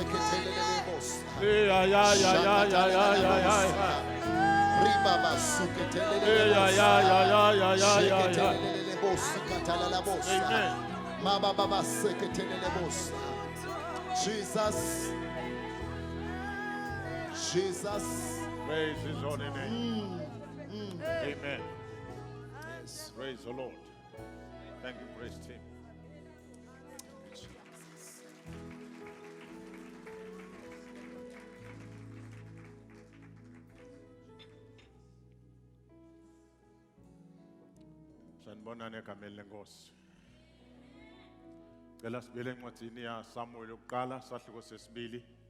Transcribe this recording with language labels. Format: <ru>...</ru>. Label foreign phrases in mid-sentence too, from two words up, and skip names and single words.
<en>Jesus. Jesus. Praise his holy name. Amen. Yes. Praise the Lord. Thank you, praise team.</en> <zu>Sanibonani egameni lenkosi. Cela sibele encwadini ya Samuel yokuqala sahluko sesibili.</zu>